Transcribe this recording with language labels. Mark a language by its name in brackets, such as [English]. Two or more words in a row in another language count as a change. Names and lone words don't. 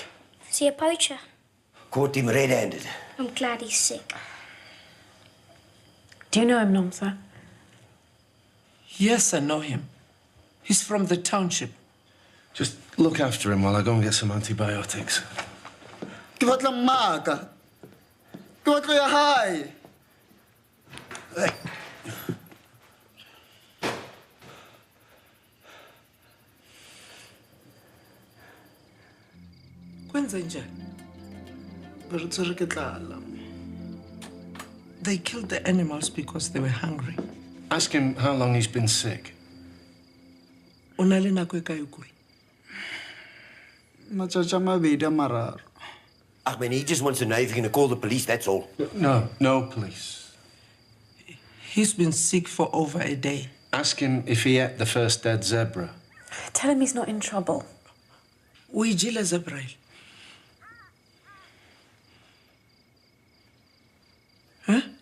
[English] Is he a poacher? Caught him red-handed. I'm glad he's sick. Do you know him, Nomsa? Yes, I know him. He's from the township. Just look after him while I go and get some antibiotics. [Southern Sotho] Ke batla mmaka. Ke batla ya hae. [Zulu] Kwenze njani? [English] They killed the animals because they were hungry. Ask him how long he's been sick. [Southern Sotho] O na le nako e kae o kula? Matsatsi a mabedi a mararo. [English] I mean, he just wants to know if you're going to call the police, that's all. No police. He's been sick for over a day. Ask him if he ate the first dead zebra. Tell him he's not in trouble. [Southern Sotho] O ijile zebra. Huh?